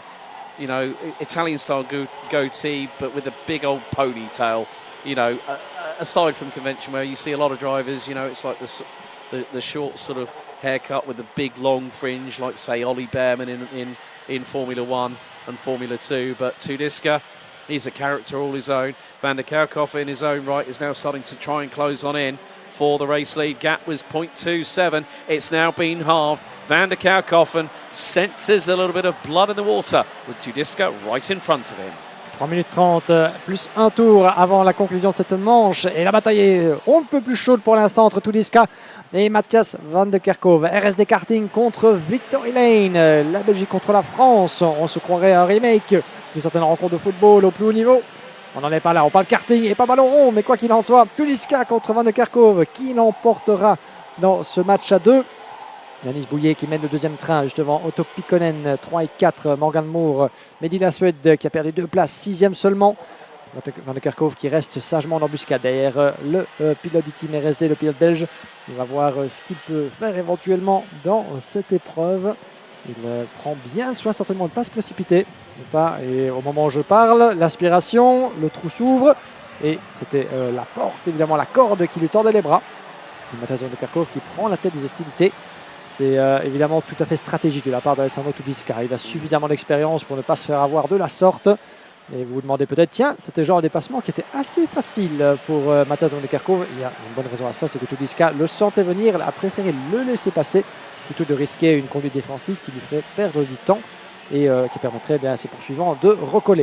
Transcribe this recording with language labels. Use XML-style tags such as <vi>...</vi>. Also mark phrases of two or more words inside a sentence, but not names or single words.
<en>You know, Italian-style goatee, but with a big old ponytail. You know, aside from convention where you see a lot of drivers, you know, it's like the short sort of haircut with the big long fringe, like say Ollie Behrman in Formula 1 and Formula 2. But Tudiska, he's a character all his own. Van der Kerkhoff in his own right is now starting to try and close on in for the race lead. Gap was 0.27. It's now been halved. Van der Kerkhoff senses a little bit of blood in the water with Tudiska right in front of him.</en> <fr>3 minutes 30 plus un tour avant la conclusion de cette manche. Et la bataille est on ne peut plus chaude pour l'instant entre Tudiska et Matthias van der Kerkhoff. RSD Karting contre Victory Lane. La Belgique contre la France. On se croirait un remake d'une certaine rencontre de football au plus haut niveau. On n'en est pas là. On parle karting et pas ballon rond. Mais quoi qu'il en soit, Tudiska contre van der Kerkhoff. Qui l'emportera dans ce match à 2? Yanis Bouillet qui mène le deuxième train, justement. Otto Pikkonen 3 et 4. Morgan Moore, Mehdi Lassued qui a perdu 2 places, 6e seulement. Van der Kerkhoff qui reste sagement en embuscade derrière le pilote du team RSD, le pilote belge. Il va voir ce qu'il peut faire éventuellement dans cette épreuve. Il prend bien soin certainement de ne pas se précipiter. Et au moment où je parle, l'aspiration, le trou s'ouvre. Et c'était la porte, évidemment la corde qui lui tordait les bras. Matthias van der Kerkhoff qui prend la tête des hostilités. C'est évidemment tout à fait stratégique de la part d'Alessandro Tudiska. Il a suffisamment d'expérience pour ne pas se faire avoir de la sorte. Et vous vous demandez peut-être, tiens, c'était le genre de dépassement qui était assez facile pour Matthias van der Kerkhoff. Il y a une bonne raison à ça, c'est que Tudiska le sentait venir, a préféré le laisser passer plutôt que de risquer une conduite défensive qui lui ferait perdre du temps et qui permettrait à ses poursuivants de recoller.</fr>